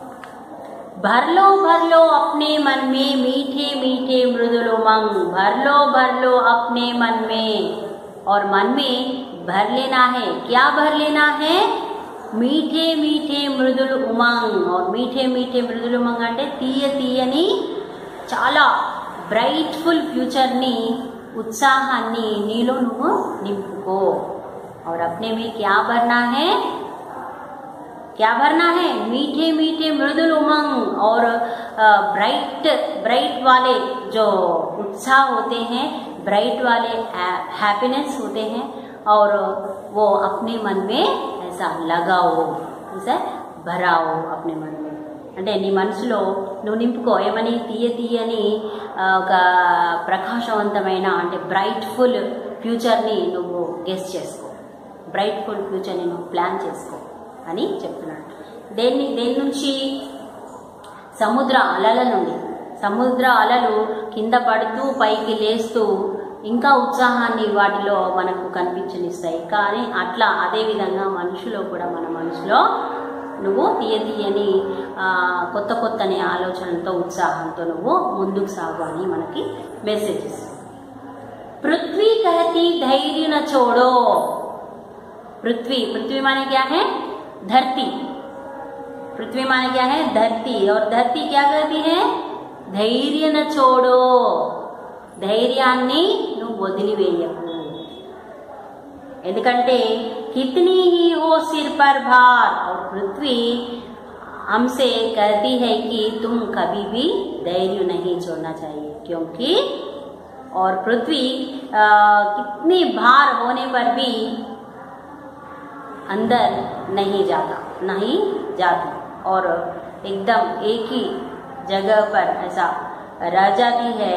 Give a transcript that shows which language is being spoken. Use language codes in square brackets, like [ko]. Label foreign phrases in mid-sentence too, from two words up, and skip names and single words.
[hi] भर लो अपने मन में मीठे मीठे मृदुल उमंग। भर लो अपने मन में, और मन में भर लेना है। क्या भर लेना है? मीठे मीठे मृदुल उमंग। और मीठे मीठे मृदुल उमंग [te] అంటే తీయని చాలా [en] brightful future [te] ని, उत्साहाన్ని నీలో నువ్వు నింపుకో। [hi] और अपने में क्या भरना है? क्या भरना है? मीठे मीठे मृदुल उमंग, और ब्राइट वाले जो उत्साह होते हैं, ब्राइट वाले हैप्पीनेस होते हैं, और वो अपने मन में ऐसा लगाओ, ऐसा भराओ अपने मन में। [te] అంటే నీ మనసులో నువ్వు నింపుకో। ఏమని? తీయని ఒక ప్రకాశవంతమైన అంటే [en] brightful future [te] నువ్వు గెస్ చేసుకో, [en] brightful future [te] నువ్వు ప్లాన్ చేసుకో అని చెప్తున్నాడు। దేని నుంచి? సముద్ర అలల నుండి। సముద్ర అలలు కింద పడుతూ పైకి లేస్తూ ఇంకా ఉత్సాహాన్ని వాటిలో మనకు కనిపించనిస్తాయి, కానీ అట్లా అదే విధంగా మనుషులో కూడా మన మనసులో నువ్వు తీయని కొత్తని ఆలోచనలతో ఉత్సాహంతో నువ్వు ముందుకు సాగు అని మనకి మెసేజెస్। [hi] पृथ्वी कहती धैर्य न छोड़ो। पृथ्वी माने क्या है? धरती। पृथ्वी माने क्या है? धरती। और धरती क्या कहती है? धैर्य न छोड़ो। [te] ధైర్యాన్ని నువ్వు వదిలివేయకు। [hi] ఎందుకంటే कितनी ही हो सिर पर भार। और पृथ्वी हमसे कहती है कि तुम कभी भी धैर्य नहीं छोड़ना चाहिए, क्योंकि और पृथ्वी कितनी भार होने पर भी अंदर नहीं जाती और एकदम एक ही जगह पर ऐसा रह जाती है।